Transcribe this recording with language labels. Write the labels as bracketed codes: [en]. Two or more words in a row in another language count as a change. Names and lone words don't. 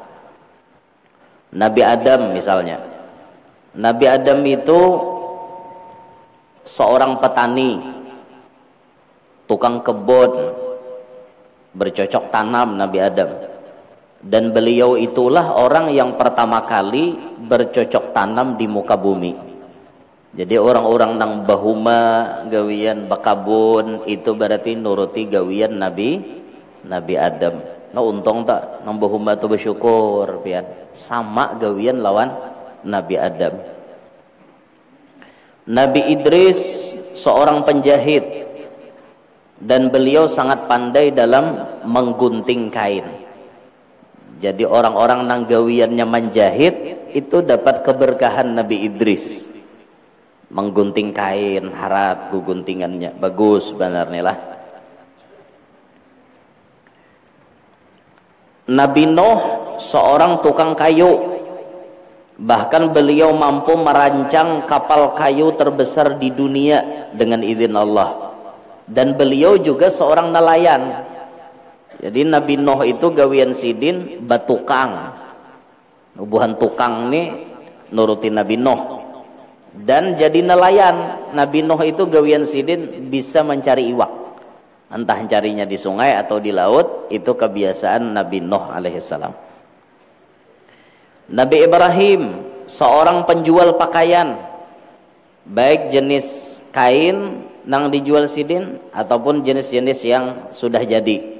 [id] Nabi Adam misalnya, Nabi Adam itu seorang petani, tukang kebun, bercocok tanam Nabi Adam. Dan beliau itulah orang yang pertama kali bercocok tanam di muka bumi. [bjn] Jadi orang-orang nang bahuma gawian bakabun itu berarti nuruti gawian Nabi Adam. Nah untung tak nang bahuma tu bersyukur pian. Sama gawian lawan Nabi Adam. [id] Nabi Idris seorang penjahit, dan beliau sangat pandai dalam menggunting kain. Jadi orang-orang [bjn] nang gawiannya [id] menjahit itu dapat keberkahan Nabi Idris. [bjn] Menggunting kain, harat guntingannya bagus benarnya lah. [id] Nabi Nuh seorang tukang kayu. Bahkan beliau mampu merancang kapal kayu terbesar di dunia dengan izin Allah. Dan beliau juga seorang nelayan. [bjn] Jadi Nabi Nuh itu gawian sidin batukang. Ubuhan tukang nih nuruti Nabi Nuh. [id] Dan jadi nelayan. [bjn] Nabi Nuh itu gawian sidin bisa mencari iwak. [id] Entah carinya di sungai atau di laut, itu kebiasaan Nabi Nuh alaihissalam. Nabi Ibrahim seorang penjual pakaian, baik jenis kain [bjn] nang dijual sidin [id] ataupun jenis-jenis yang sudah jadi.